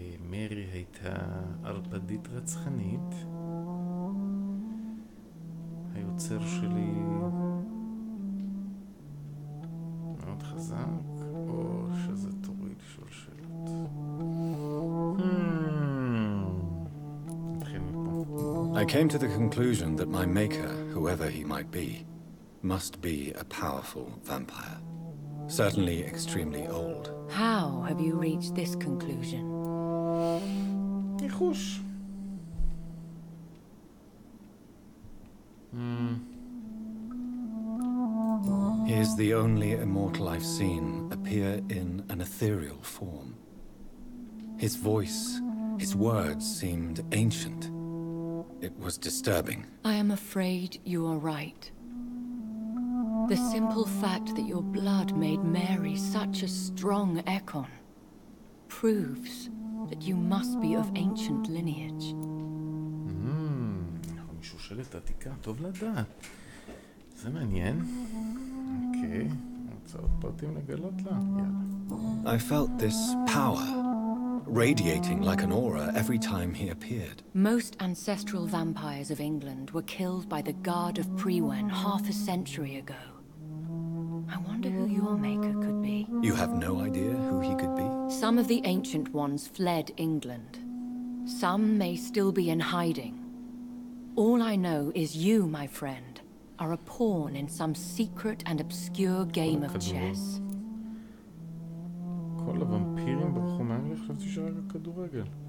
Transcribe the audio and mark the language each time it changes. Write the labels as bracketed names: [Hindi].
[Hebrew] מרי הייתה ערפדית רצחנית. היוצר שלי מאוד חזק, או שזה תורי לשאול שאלות? נתחיל מפה. [English] I came to the conclusion that my maker, whoever he might be, must be a powerful vampire. Certainly extremely old. How have you reached this conclusion? [Hebrew] ניחוש. [English] He is the only immortal I've seen appear in an ethereal form. His voice, his words seemed ancient. It was disturbing. I am afraid you are right. The simple fact that your blood made Mary such a strong icon proves that you must be of ancient lineage. [Hebrew] משושלת עתיקה, טוב לדעת. זה מעניין. אוקיי, רוצה עוד פרטים לגלות לה? יאללה. [English] I felt this power radiating like an aura every time he appeared. Most ancestral vampires of England were killed by the Guard of Prewen half a century ago. I wonder who your maker could be. You have no idea who he could be? Some of the ancient ones fled England. Some may still be in hiding. All I know is you, my friend, are a pawn in some secret and obscure game of chess. [Hebrew] כל הוומפירים ברחו מאנגליה, חשבתי שרק הכדורגל.